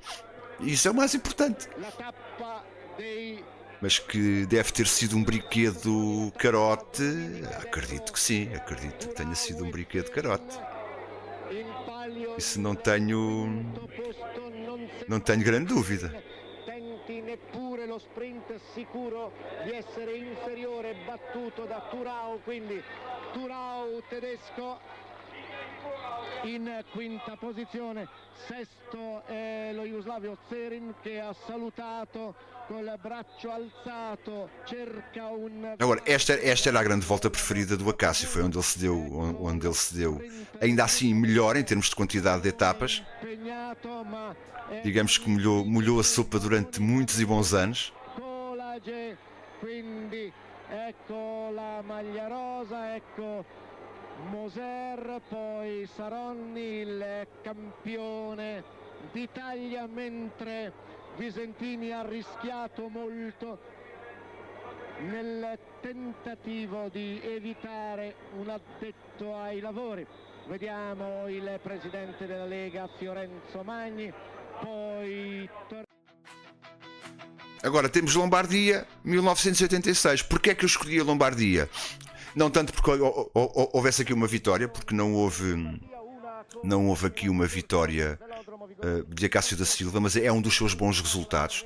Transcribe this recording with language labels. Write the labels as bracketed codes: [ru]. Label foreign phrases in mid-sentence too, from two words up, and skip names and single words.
[pt] Isso é o mais importante. Mas que deve ter sido um brinquedo carote, acredito que sim, acredito que tenha sido um brinquedo carote. Isso não tenho grande dúvida. [it] Tenti neppure lo sprint sicuro di essere inferiore, battuto da Thurau, quindi Thurau tedesco in quinta posizione, sesto è lo jugoslavio Zerin che ha salutato col braccio alzato, cerca un... [pt] Agora, esta era a grande volta preferida do Acácio, foi onde ele se deu ainda assim melhor em termos de quantidade de etapas. Digamos que molhou a sopa durante muitos e bons anos. [it] Quindi ecco la maglia rosa, ecco Moser, poi Saronni, il campione d'Italia, mentre Visentini ha rischiato molto nel tentativo di evitare un addetto ai lavori. Vediamo il presidente della Lega Fiorenzo Magni, poi... [pt] Agora temos Lombardia, 1986. Porquê é que eu escolhi a Lombardia? Não tanto porque houvesse aqui uma vitória, porque não houve aqui uma vitória de Acácio da Silva, mas é um dos seus bons resultados.